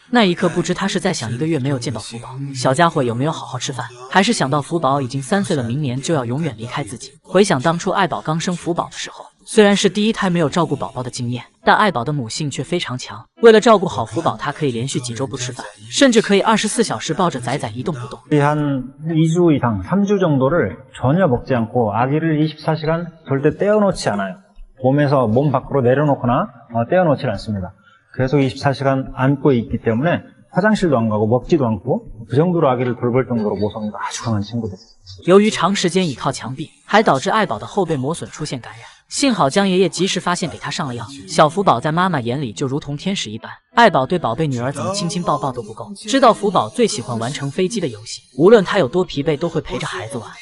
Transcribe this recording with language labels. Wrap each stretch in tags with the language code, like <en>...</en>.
<zh>那一刻不知他是在想1个月没有见到福宝，小家伙有没有好好吃饭，还是想到福宝已经3岁了，明年就要永远离开自己。回想当初爱宝刚生福宝的时候，虽然是第一胎没有照顾宝宝的经验，但爱宝的母性却非常强。为了照顾好福宝，她可以连续几周不吃饭，甚至可以24小时抱着仔仔一动不动。</zh> <ko>한 2주 이상, 3주 정도를 전혀 먹지 않고 아기를 24시간 절대 떼어놓지 않아요. 몸 밖으로 내려놓거나 떼어놓지 않습니다. 계속 24시간 안고 있기 때문에 화장실도 안 가고 먹지도 않고 그 정도로 아기를 돌볼 정도로 모성애가 아주 강한 친구들.</ko> <zh>由于长时间倚靠墙壁，还导致爱宝的后背磨损出现感染。幸好江爷爷及时发现，给他上了药。小福宝在妈妈眼里就如同天使一般，爱宝对宝贝女儿怎么亲亲抱抱都不够。知道福宝最喜欢玩乘飞机的游戏，无论他有多疲惫，都会陪着孩子玩。</zh>